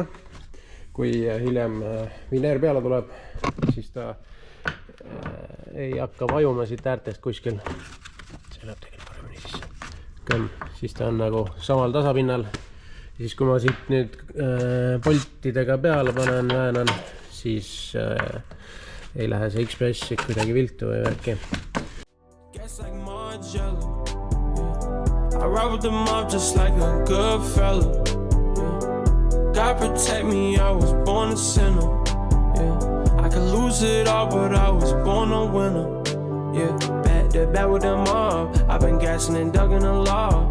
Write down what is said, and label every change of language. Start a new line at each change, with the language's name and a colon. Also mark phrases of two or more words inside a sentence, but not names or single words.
Estonian: Kui hiljem vineer peale tuleb, siis ta ei hakka vajuma siit äärtest kuskil. See läheb tegelikult paremini sisse. Siis ta on nagu samal tasapinnal. Ja siis kui ma siit nüüd poltidega peale panen, väänan, siis ei lähe see X-Press kuidagi viltu või värki.
English: I ride with them up just like a good fella. God protect me, I was born a sinner. I could lose it all, but I was born a winner. Back to back with them up. I've been gassing and dugging the law.